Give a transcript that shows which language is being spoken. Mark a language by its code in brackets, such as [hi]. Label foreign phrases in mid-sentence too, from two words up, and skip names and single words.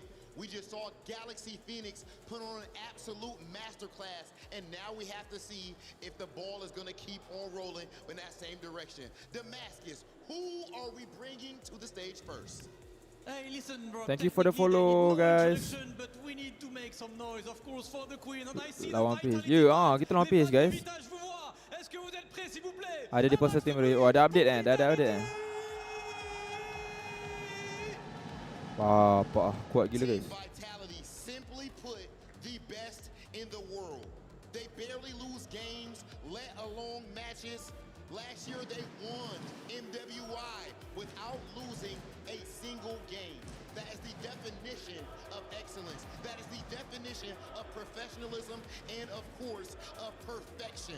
[en] We just saw Galaxy Phoenix put on an absolute masterclass, and now we have to see if the ball is going to keep on rolling in that same direction. Damascus, who are we bringing to the stage first? Hey, listen, bro. Thank you for the follow guys. But we need to make some noise, of course, for the Queen. And I see [ms] Lawan PH. Kita lawan PH guys. [fr] Est-ce que vous êtes prêts, s'il vous plaît? [ms] Ada di poster team ready. Oh, ada update dah ada update Wah, kuat gila guys. [en] Vitality, simply put, the best in the world. They barely lose games, let alone matches. Last year they won MWI without losing a single game. That is the definition of excellence. That is the definition of professionalism and, of course, of perfection.